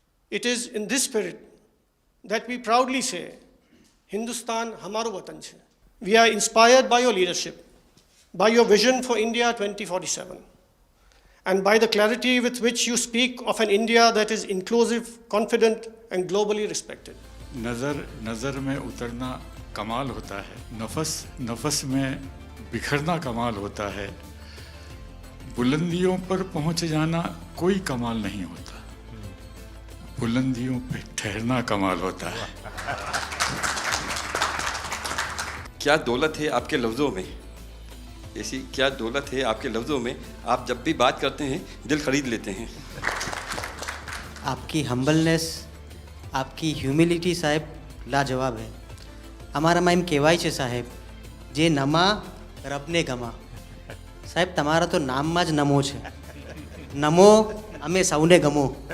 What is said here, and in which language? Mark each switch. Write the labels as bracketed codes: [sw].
[en] It is in this spirit that we proudly say, [gu] Hindustan hamaro watan chhe. [en] We are inspired by your leadership, by your vision for India 2047, and by the clarity with which you speak of an India that is inclusive, confident, and globally respected. [hi] नज़र में उतरना कमाल होता है, नफस में बिखरना कमाल होता है, बुलंदियों पर पहुंच जाना कोई कमाल नहीं होता, बुलंदियों पे ठहरना कमाल होता है। क्या दौलत है आपके लफ्ज़ों में, ऐसी क्या दौलत है आपके लफ्ज़ों में, आप जब भी बात करते हैं दिल खरीद लेते हैं। आपकी हम्बलनेस, आपकी ह्यूमिलिटी साहेब लाजवाब है। हमारा माइम केवाय [gu] છે સાહેબ, જે નમા રબને ગમા। સાહેબ તમારા તો નામમાં જ નમો છે, નમો અમે સૌને ગમો।